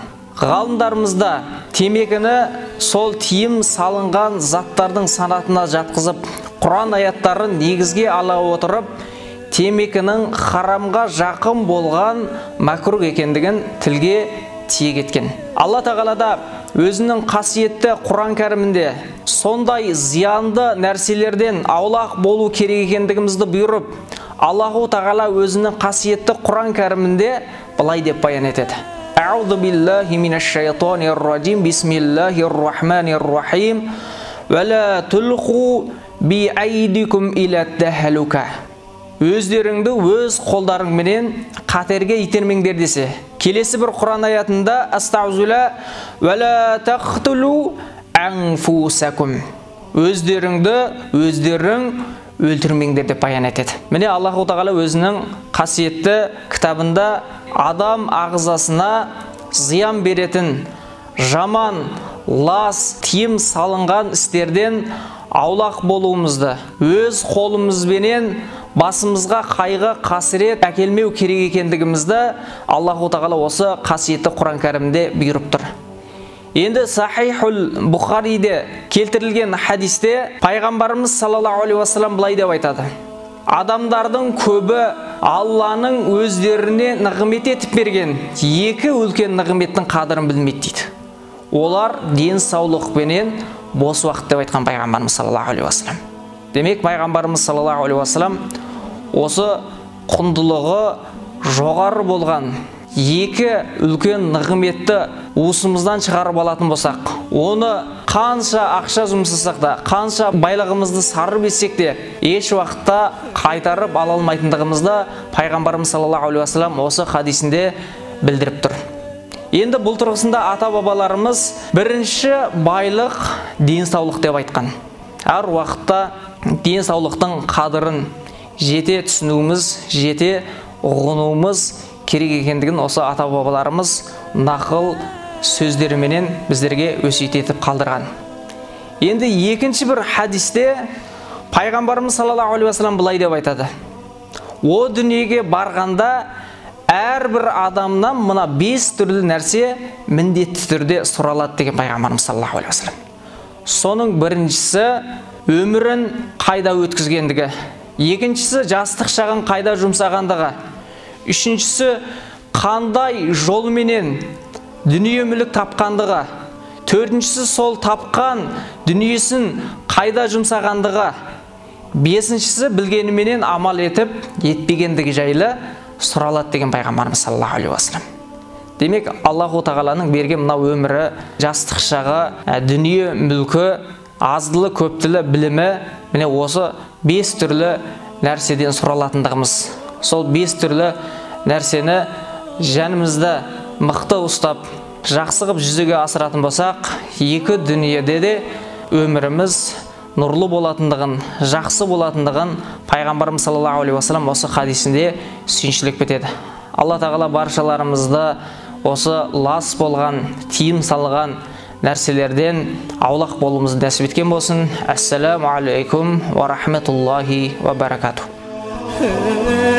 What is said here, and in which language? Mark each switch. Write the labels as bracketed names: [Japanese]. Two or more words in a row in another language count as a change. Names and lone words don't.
[Kazakh] Ғалымдарымызда темекіні сол тиым салынған заттардың санатына жатқызып, Құран аяттарын негізге ала отырып, темекінің харамға жақын болған макрух екендігін тілге тиек еткен. Алла Тағалада өзінің қасиетті Құран кәрімінде сондай зиянды нәрселерден аулақ болу керек екендігімізді бұйырып, Аллаху Тағала өзінің қасиетті Құран кәрімінде былай деп баян етеді. [Arabic] أعوذ بالله من الشيطان الرجيم. بسم الله الرحمن الرحيم. ولا تلقوا بأيديكم إلى التهلكة. [Kazakh] Өздеріңді өз қолдарыңменен қатерге итермеңдер десе. Келесі бір Құран аятында астаузула [Arabic] ولا تقتلوا أنفسكم. [Kazakh] Өздерің өлтірмеңдер деп баян етеді. Міне Аллаху Тағала өзінің қасиетті кітабында адам ағзасына зиян беретін жаман, лас, тиым салынған істерден аулақ болуымызды, өз қолымызбенен басымызға қайғы, қасірет әкелмеу керек екендігімізді Аллаху Тағала осы қасиетті Құран кәрімде бұйырып тұр. Енді Сахихул Бухариде келтірілген хадисте пайғамбарымыз [Arabic] صلى الله عليه وسلم [Kazakh] былай деп айтады: адамдардың көбі Алланың өздеріне нығмет етіп берген екі үлкен нығметтің қадірін білмейді дейді. Олар денсаулық пенен бос уақыт деп айтқан пайғамбарымыз [Arabic] صلى الله عليه وسلم. [Kazakh] Демек пайғамбарымыз [Arabic] صلى الله عليه وسلم [Kazakh] осы құндылығы жоғары болған екі үлкен нығметті уысымыздан шығарып алатын болсақ, оны қанша ақша жұмсасақ та, қанша байлығымызды сарып етсек те, еш уақытта қайтарып ала алмайтындығымызды пайғамбарымыз [Arabic] صلى الله عليه وسلم [Kazakh] осы хадисінде білдіріп тұр. Енді бұл тұрғысында ата-бабаларымыз бірінші байлық денсаулық деп айтқан. Әр уақытта денсаулықтың қадірін жете түсінуіміз, жете ұғынуымыз керек екендігін осы ата-бабаларымыз нақыл сөздеріменен біздерге өсиет етіп қалдырған. Енді екінші бір хадисте пайғамбарымыз [Arabic] صلى الله عليه وسلم [Kazakh] былай деп айтады: о дүниеге барғанда әрбір адамнан мына 5 түрлі нәрсе міндетті түрде сұралады деген пайғамбарымыз [Arabic] صلى الله عليه وسلم. [Kazakh] Соның біріншісі өмірін қайда өткізгендігі, екіншісі жастық шағын қайда жұмсағандығы, үшіншісі қандай жолменен дүние мүлік тапқандығы, төртіншісі сол тапқан дүниесін қайда жұмсағандығы, бесіншісі білгеніменен амал етіп етпегендігі жайлы сұралады деген пайғамбарымыз [Arabic] صلى الله عليه وسلم. [Kazakh] Демек Аллаху Тағаланың берген мына өмірі, жастық шағы, дүние мүлкі, аздылы көптілі білімі, міне осы 5 түрлі нәрседен сұралатындығымыз. Сол 5 түрлі нәрсені жанымызда мықты ұстап, жақсы қылып жүзеге асыратын болсақ, екі дүниеде де өміріміз нұрлы болатындығын, жақсы болатындығын пайғамбарымыз [Arabic] صلى الله عليه وسلم [Kazakh] осы хадисінде сүйіншілік етеді. Алла Тағала баршаларымызды осы лас болған, тиым салған нәрселерден аулақ болуымызды нәсіп еткен болсын. [Arabic] السلام عليكم ورحمة الله وبركاته.